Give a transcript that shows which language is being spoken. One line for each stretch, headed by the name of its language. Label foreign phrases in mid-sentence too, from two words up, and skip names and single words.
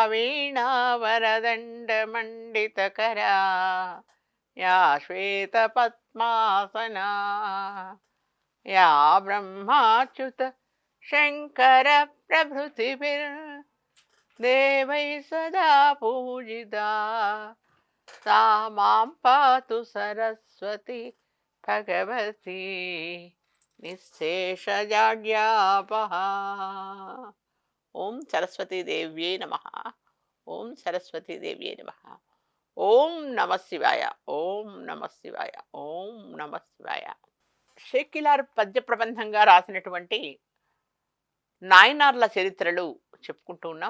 Sanskrit: వీణావరదండమండితకరా యా శ్వేతపద్మాసనా యా బ్రహ్మాచ్యుత శంకర ప్రభృతిభిర్దేవై సదా పూజితా सा मां पातु सरस्वती भगवती निःशेषजाड्यापः. ఓం సరస్వతీ దేవ్యే నమః. ఓం సరస్వతీ దేవ్యే నమః. ఓం నమ శివాయ. ఓం నమ శివాయ. ఓం నమ శివాయ.
Telugu: షేకిలార్ పద్య ప్రబంధంగా రాసినటువంటి నాయనార్ల చరిత్రలు చెప్పుకుంటూ ఉన్నాం.